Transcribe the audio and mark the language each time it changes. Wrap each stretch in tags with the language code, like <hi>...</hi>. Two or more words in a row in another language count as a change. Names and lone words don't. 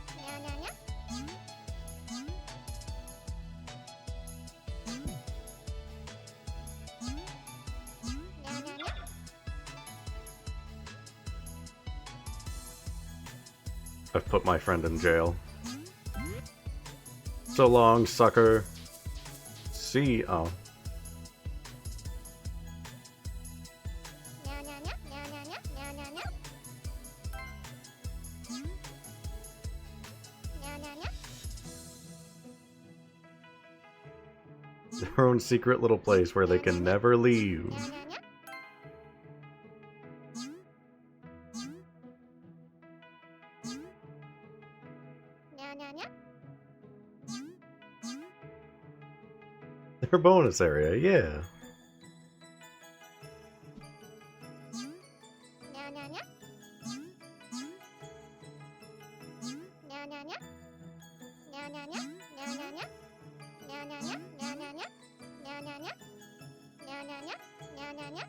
<en>I've put my friend in jail. So long, sucker. see. Oh. Nya nya nya nya nya nya nya nya nya. Nya nya nya. Their own secret little place where they can never leave. Nya nya nya. Nya nya nya. Their bonus area, yeah. Nya nya nya. Nya nya nya. Nya nya nya. Nya nya nya. Nya nya nya. Nya nya nya. Nya nya nya. Nya nya nya. Nya nya nya.</en>